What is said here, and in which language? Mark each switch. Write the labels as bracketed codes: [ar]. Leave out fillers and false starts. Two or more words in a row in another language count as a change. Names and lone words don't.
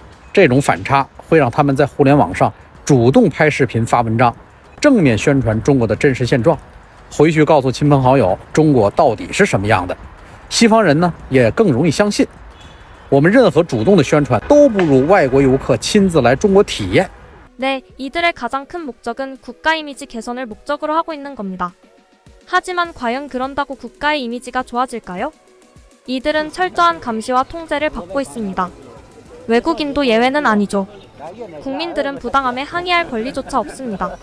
[zh] 这种反差会让他们在互联网上主动拍视频发文章，正面宣传中国的真实现状，回去告诉亲朋好友中国到底是什么样的。西方人呢也更容易相信。我们任何主动的宣传都不如外国游客亲自来中国体验。 [ko] 네, 이들의 가장 큰 목적은 국가 이미지 개선을 목적으로 하고 있는 겁니다. 하지만 과연 그런다고 국가의 이미지가 좋아질까요? 이들은 철저한 감시와 통제를 받고 있습니다. 외국인도 예외는 아니죠. 국민들은 부당함에 항의할 권리조차 없습니다.